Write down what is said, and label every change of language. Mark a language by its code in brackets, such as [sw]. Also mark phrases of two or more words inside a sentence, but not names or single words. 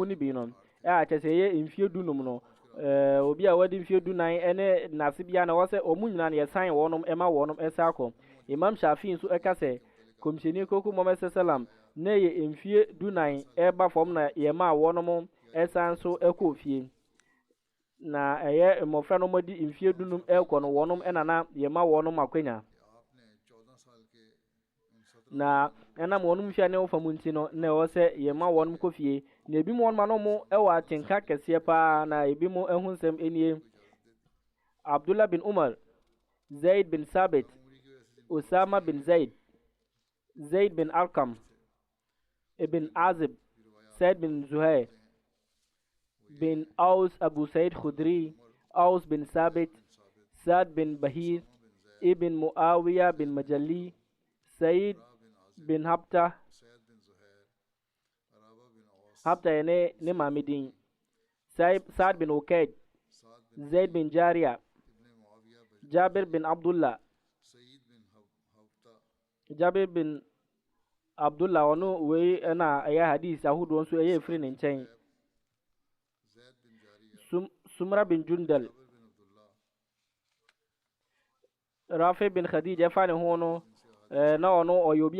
[ak] no bi no akyɛ sɛ ɛyɛ mfie dunum no obi a wɔde mfie dunan ɛne nase bia na wɔsɛ ɔmo nyinaa na yɛsan wɔnom ɛma wɔnom ɛsa akɔ Imam Shafi nso ɛka sɛ kɔmhyɛni koko Muhammad sallam na yɛ mfie dunan ɛba fam na yɛma wɔnom ɛsan so ɛkɔ fie na ɛyɛ mmɔfra no mɔdi mfie dunum ɛkɔ no wɔnom ɛnana yɛma wɔnom akwanya na ɛnam wɔnom mfie ne wɔfa mu nti no na ɛwɔ sɛ yɛma wɔnom kɔ fie na ebi mu wɔnom ano mo ɛwɔ atenka kɛseɛ paa na ebi mu ɛho nsɛm ɛnie Abdullah bin Umar Zaid bin Sabit Usama bin Zaid bin Arqam Ibn Azib Said bin Zuhair bin Aus Abu Said Khudri Aus bin Sabit Saad bin Bahir Ibn Muawiyah bin Majalli Said bin Habta ne Mamidin Saad bin Ukaid Zaid bin Jariya Jabir bin Abdullah ɔno wei ɛna ɛyɛ hadis ahodoɔ nso ɛyɛ efiri ne nkyɛn Sumra bin Jundal Rafi bin Khadija ɛfa ne ho no na ɔno ɔyɛ obi a